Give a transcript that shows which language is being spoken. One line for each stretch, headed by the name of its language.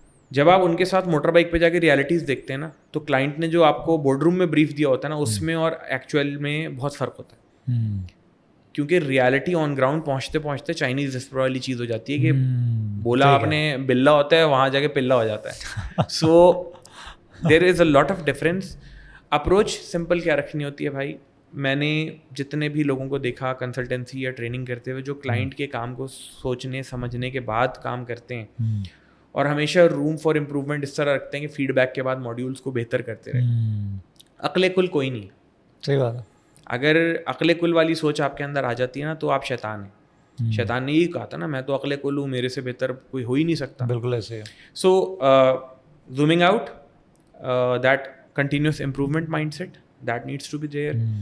Urdu: جب آپ ان کے ساتھ موٹر بائک پہ جا کے ریالٹیز دیکھتے ہیں نا, تو کلائنٹ نے جو آپ کو بورڈ روم میں بریف دیا ہوتا ہے نا, اس میں اور ایکچوئل میں بہت فرق ہوتا ہے. کیونکہ ریالٹی آن گراؤنڈ پہنچتے پہنچتے چائنیز ڈسپر والی چیز ہو جاتی ہے کہ بولا آپ نے بلا ہوتا ہے, وہاں جا کے پلا ہو جاتا ہے.
English: So there is a lot of difference.
Urdu: Approach simple کیا رکھنی ہوتی ہے بھائی, میں نے جتنے بھی لوگوں کو دیکھا کنسلٹنسی یا ٹریننگ کرتے ہوئے جو کلائنٹ کے کام کو سوچنے سمجھنے کے بعد کام کرتے ہیں, اور ہمیشہ
English: room for improvement
Urdu: اس طرح رکھتے ہیں کہ فیڈ بیک کے بعد ماڈیولس کو بہتر کرتے رہے. عقل کل کوئی نہیں. صحیح بات ہے. اگر عقل کل والی سوچ آپ کے اندر آ جاتی ہے نا تو آپ شیطان ہیں. شیطان نے یہی کہا تھا نا, میں تو عقل کل ہوں, میرے سے بہتر کوئی ہو ہی نہیں سکتا. بالکل ایسے ہے.
English: So zooming out, that continuous improvement mindset that needs to be there.